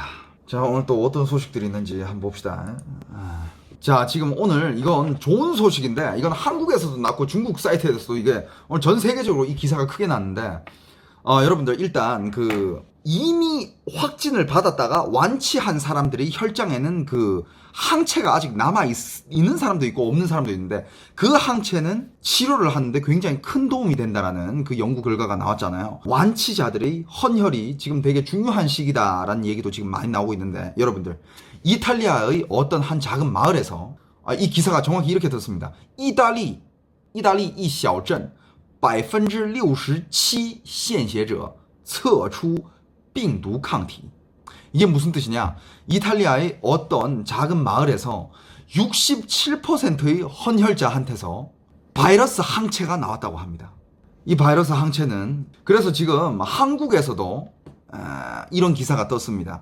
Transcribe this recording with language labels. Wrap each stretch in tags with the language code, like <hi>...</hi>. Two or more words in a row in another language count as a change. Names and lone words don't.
<ko>자, 오늘 또 어떤 소식들이 있는지 한번 봅시다. 자, 지금 오늘 이건 좋은 소식인데 이건 한국에서도 났고 중국 사이트에서도 이게 오늘 전 세계적으로 이 기사가 크게 났는데, 여러분들 일단 이미 확진을 받았다가 완치한 사람들이 혈장에는 항체가 아직 있는 사람도 있고 없는 사람도 있는데, 그 항체는 치료를 하는데 굉장히 큰 도움이 된다라는 연구 결과가 나왔잖아요. 완치자들의 헌혈이 지금 되게 중요한 시기다라는 얘기도 지금 많이 나오고 있는데, 여러분들 이탈리아의 어떤 한 작은 마을에서 이 기사가 정확히 이렇게 됐습니다.</ko> <zh>이탈리 이 小镇 67% 献血者测出病毒抗体.</zh> <ko>이게 무슨 뜻이냐? 이탈리아의 어떤 작은 마을에서 67%의 헌혈자한테서 바이러스 항체가 나왔다고 합니다. 이 바이러스 항체는 그래서 지금 한국에서도 이런 기사가 떴습니다.</ko>